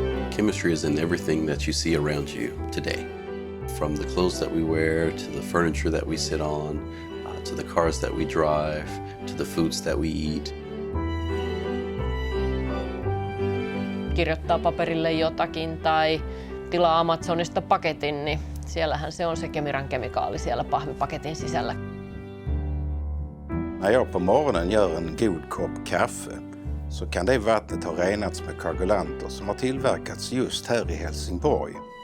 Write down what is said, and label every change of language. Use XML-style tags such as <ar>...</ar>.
<en>Chemistry is in everything that you see around you today. From the clothes that we wear, to the furniture that we sit on, to the cars that we drive, to the foods that we eat.</en> <fi>Kirjoittaa paperille jotakin tai tilaa Amazonista paketin, niin siellähän se on se Kemiran kemikaali siellä pahvipaketin sisällä.</fi> <sv>När jag på morgonen gör en god kopp kaffe så kan det vattnet ha renats med koagulanter som har tillverkats just här i Helsingborg.</sv>